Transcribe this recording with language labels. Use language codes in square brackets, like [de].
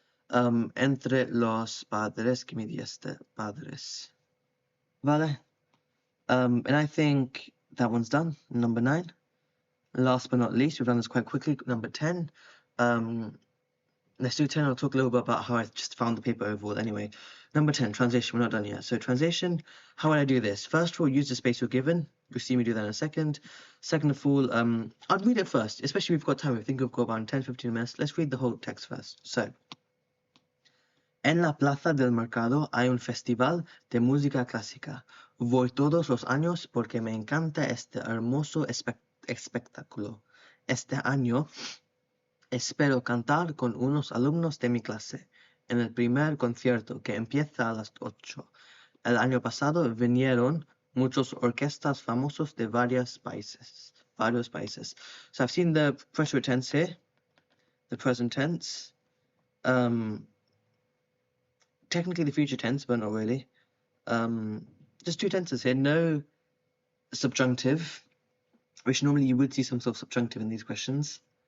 [es] Entre los padres, [en] give me the padres. [es] Vale. [en] And I think that one's done. Number 9. Last but not least, we've done this quite quickly. Number 10. Let's do 10. I'll talk a little bit about how I just found the paper overall. Anyway, number 10, translation. We're not done yet. So translation, how would I do this? First of all, use the space you're given. You'll see me do that in a second. Second of all, I'd read it first, especially if we've got time. I think we've got about 10-15 minutes. Let's read the whole text first. [es] So, en la plaza del mercado hay un festival de música clásica. Voy todos los años porque me encanta este hermoso espectáculo. Este año espero cantar con unos alumnos de mi clase en el primer concierto que empieza a las 8. El año pasado vinieron muchos orquestas famosos de varios países. [en] So I've seen the present tense here, the present tense. Technically the future tense, but not really. Just 2 tenses here, no subjunctive, which normally you would see some sort of subjunctive in these questions.